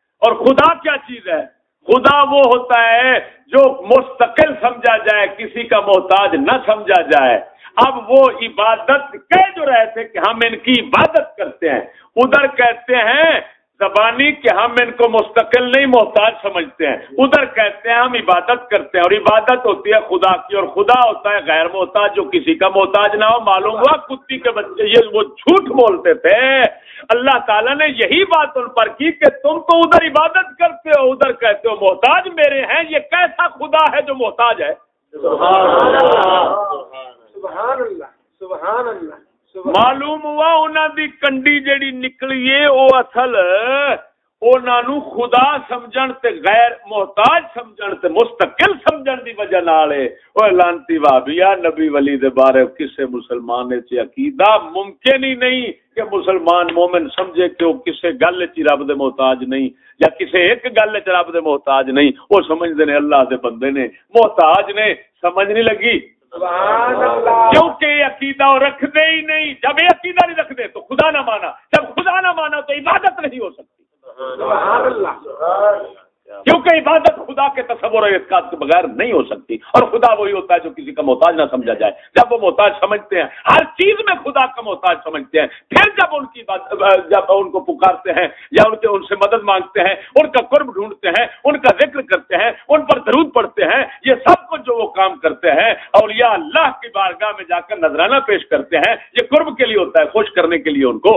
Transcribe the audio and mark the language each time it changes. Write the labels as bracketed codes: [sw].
[ur] اور خدا کیا چیز ہے خدا وہ ہوتا ہے جو مستقل سمجھا جائے کسی کا محتاج نہ سمجھا جائے اب وہ عبادت کہہ جو رہے تھے کہ ہم ان کی عبادت کرتے ہیں ادھر کہتے ہیں زبانی کہ ہم ان کو مستقل نہیں محتاج سمجھتے ہیں ادھر کہتے ہیں ہم عبادت کرتے ہیں اور عبادت ہوتی ہے خدا کی اور خدا ہوتا ہے غیر محتاج جو کسی کا محتاج نہ ہو معلوم ہوا کتی کے بچے یہ وہ جھوٹ بولتے تھے اللہ تعالیٰ نے یہی بات ان پر کی کہ تم تو ادھر عبادت کرتے ہو ادھر کہتے ہو محتاج میرے ہیں یہ کیسا خدا ہے جو محتاج ہے سبحان اللہ سبحان اللہ [pa] معلوم ہوا انہاں دی کنڈی جیڑی نکلی ہے او اصل انہاں نو خدا سمجھن تے غیر محتاج سمجھن تے مستقل سمجھن دی وجہ نال اے او لانتی وابیا نبی ولی دے بارے کسے مسلمان وچ عقیدہ ممکن ہی نہیں کہ مسلمان مومن سمجھے کہ او کسے گل وچ رب دے محتاج نہیں یا کسے ایک گل وچ رب دے محتاج نہیں او سمجھدے نے اللہ دے بندے نے محتاج نے سمجھ نہیں لگی [ur] کیونکہ یہ عقیدہ رکھتے ہی نہیں جب یہ عقیدہ نہیں رکھتے تو خدا نہ مانا جب خدا نہ مانا تو عبادت نہیں ہو سکتی [pa] سبحان اللہ [ur] کیونکہ عبادت خدا کے تصور اور اعتقاد کے بغیر نہیں ہو سکتی, اور خدا وہی ہوتا ہے جو کسی کا محتاج نہ سمجھا جائے. جب وہ محتاج سمجھتے ہیں, ہر چیز میں خدا کا محتاج سمجھتے ہیں, پھر جب ان کی بات جب ان کو پکارتے ہیں یا ان سے مدد مانگتے ہیں, ان کا قرب ڈھونڈتے ہیں, ان کا ذکر کرتے ہیں, ان پر درود پڑھتے ہیں, یہ سب کچھ جو وہ کام کرتے ہیں, اولیاء اللہ کی بارگاہ میں جا کر نذرانہ پیش کرتے ہیں, یہ قرب کے لیے ہوتا ہے, خوش کرنے کے لیے.